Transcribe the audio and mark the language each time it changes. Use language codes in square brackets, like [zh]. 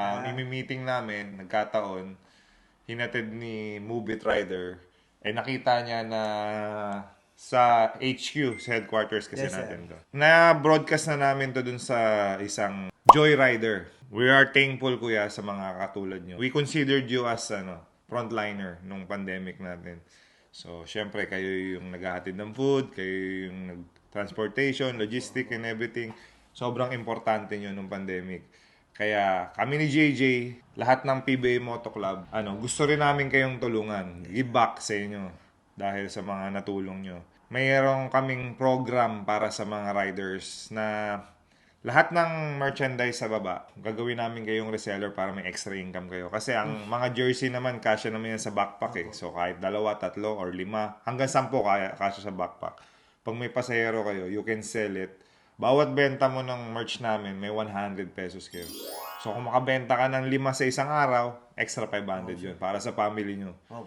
[tl] Imi-meeting namin, nagkataon, hinatid ni Move It Rider. Nakita niya na sa HQ, sa headquarters kasi [en] Yes, sir. [tl] natin to. Na-broadcast na namin to dun sa isang Joyrider. [en] We are thankful, kuya, [tl] sa mga katulad nyo. [en] We considered you as frontliner [tl] nung pandemic natin. So, syempre, kayo yung naghahatid ng food, kayo yung transportation, [en] logistic, and everything. [tl] Sobrang importante nyo nung pandemic. Kaya kami ni JJ, lahat ng PBA Moto Club, gusto rin namin kayong tulungan. [en] Give back [tl] sa inyo dahil sa mga natulong nyo. Mayroong kaming program para sa mga riders na lahat ng merchandise sa baba, gagawin namin kayong reseller para may extra income kayo. Kasi ang mga jersey naman, kasya naman yan sa backpack eh. So kahit 2, 3, or 5, hanggang 10 kasya sa backpack. Pag may pasahero kayo, [en] you can sell it. [tl] Bawat benta mo ng merch namin, may 100 pesos kayo. So kung makabenta ka ng 5 sa isang araw, extra 500 yun para sa family nyo.